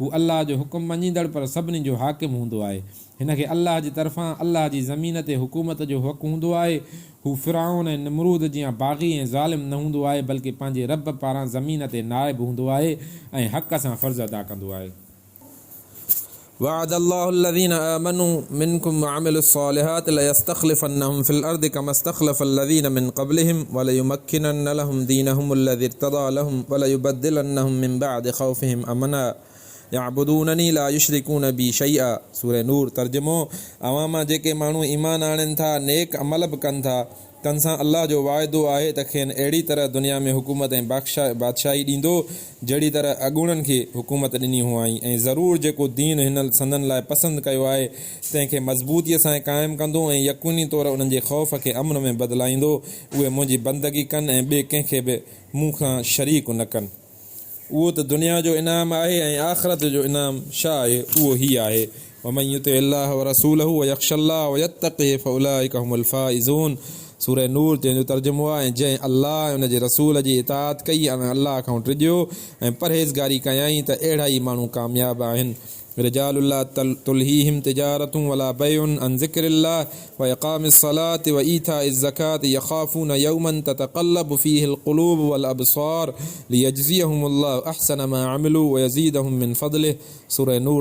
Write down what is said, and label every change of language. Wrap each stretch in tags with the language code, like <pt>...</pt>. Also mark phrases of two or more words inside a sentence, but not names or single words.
<sd>हू अल्लाह जो हुकुम मञींदड़ पर सभिनी जो हाकिम हूंदो आहे। हिन खे अल्लाह जी तरफ़ां अल्लाह जी ज़मीन ते हुकूमत जो हक़ हूंदो आहे। हू फ़िरऔन ऐं निमरूद जीअं बाग़ी ऐं ज़ालिम न हूंदो आहे, बल्कि पंहिंजे रब पारां ज़मीन ते नाइब हूंदो आहे ऐं हक़ सां फ़र्ज़ अदा कंदो आहे।</sd> <ar>وعد الله الذين آمنوا منكم وعملوا الصالحات ليستخلفنهم في الأرض كما استخلف الذين من قبلهم وليمكنن لهم دينهم الذي ارتضى لهم وليبدلنهم من بعد خوفهم أمنا يعبدونني لا يشركون بي شيئا. سورة النور.</ar> <sd>तर्जुमो, अवां जेके माण्हू ईमान आणनि था, नेक अमल बि कनि था, तन सां अल्लाह जो वाइदो आहे त खेनि अहिड़ी तरह दुनिया में हुकूमत ऐं बादशाही ॾींदो जहिड़ी तरह अॻूणनि खे हुकूमत ॾिनी हुआईं। ऐं ज़रूरु जेको दीन हिन संदनि लाइ पसंदि कयो आहे तंहिंखे मज़बूतीअ सां क़ाइमु कंदो ऐं यक़ीनी तौरु उन्हनि जे ख़ौफ़ खे अमन में बदिलाईंदो, उहे मुंहिंजी बंदगी कनि ऐं ॿिए कंहिंखे बि मूं खां शरीक न कनि। उहो त दुनिया जो इनाम आहे ऐं आख़िरत जो इनाम छा आहे, उहो ई आहे।</sd> <ar>ومن يطع الله ورسوله ويخش الله ويتقه فأولئك هم الفائزون.</ar> <sd>सूरह नूर, जंहिंजो तर्जुमो आहे ऐं जंहिं अल्लाह ऐं उनजे रसूल जी इताअत कई ऐं अल्लाह खां टिॼियो ऐं परहेज़गारी कयाई त अहिड़ा ई माण्हू कामयाब आहिनि।</sd> <ar>رجال لا تلهيهم تجارة ولا بيع عن ذكر الله وإقام الصلاة وإيتاء الزكاة يخافون يوما تتقلب فيه القلوب والأبصار ليجزيهم الله أحسن ما عملوا ويزيدهم من فضله. سورة النور.</ar>